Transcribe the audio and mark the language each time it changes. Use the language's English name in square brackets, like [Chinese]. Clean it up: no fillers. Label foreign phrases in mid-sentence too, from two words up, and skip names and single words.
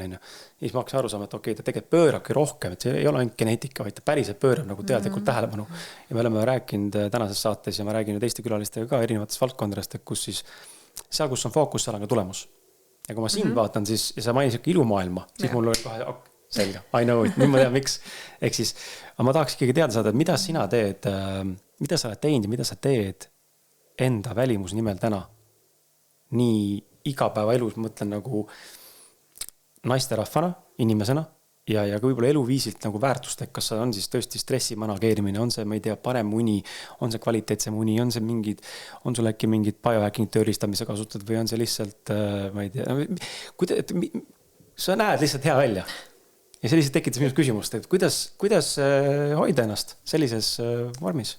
[Estonian] Ja siis ma hakkasin aru saama, et okei, ta tegelikult pöörabki rohkem, et see ei ole ainult geneetika, vaid ta päriselt pöörab nagu teadlikult tähelepanu. Ja me oleme rääkinud tänases saates ja ma räägin teiste külalistega ka erinevatest valdkondadest, kus siis seal, kus on fookus, seal on ka tulemus. Ja kui ma siin vaatan, siis ja sa mainisid ka ilumaailma, siis mul oli kohe selge, [English] I know it, [Estonian] nüüd ma tean, miks. Ehk siis, ma tahaks ikkagi teada saada, et mida sina teed, mida sa oled teinud ja mida sa teed enda välimus nimel täna? Nii igapäeva elus mõtlen nagu naisterahvana, inimesena ja ka võib-olla eluviisilt nagu väärtustek, kas see on siis tõesti stressi manageerimine, on see, ma ei tea, parem uni, on see kvaliteetsem uni, on see mingid, on sul äkki mingid biohacking tööristamise kasutad või on see lihtsalt, ma ei tea, sa näed lihtsalt hea välja ja see lihtsalt tekitas minust küsimust, et kuidas hoida ennast sellises vormis?